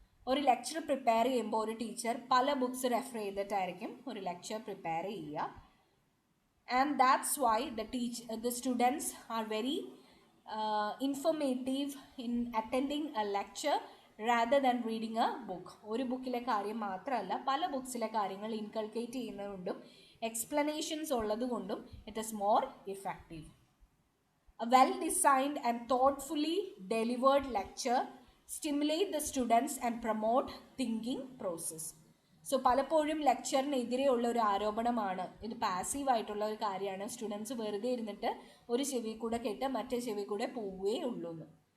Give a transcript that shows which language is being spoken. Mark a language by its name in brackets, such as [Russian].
[Malayalam] ഒരു lecture prepare ചെയ്യുമ്പോൾ ഒരു ടീച്ചർ പല ബുക്സ് റെഫർ ചെയ്തിട്ടായിരിക്കും ഒരു ലെക്ചർ പ്രിപ്പയർ ചെയ്യുക. [English] And that's why the students are very informative in attending a lecture rather than reading a book. [Malayalam] ഒരു ബുക്കിലെ കാര്യം മാത്രമല്ല പല ബുക്സിലെ കാര്യങ്ങൾ inculcate ചെയ്യുന്നതുകൊണ്ടും explanations ഉള്ളതുകൊണ്ടും [English] It is more effective. A well-designed and thoughtfully delivered lecture stimulate the students and promote thinking process. [Malayalam] So പലപ്പോഴും ലെക്ചറിനെതിരെയുള്ള ഒരു ആരോപണമാണ് ഇത് പാസീവായിട്ടുള്ള ഒരു കാര്യമാണ്, സ്റ്റുഡൻസ് വെറുതെ ഇരുന്നിട്ട് ഒരു ചെവി കൂടെ കേട്ട് മറ്റേ ചെവി കൂടെ പോവുകയേ ഉള്ളൂ എന്ന്.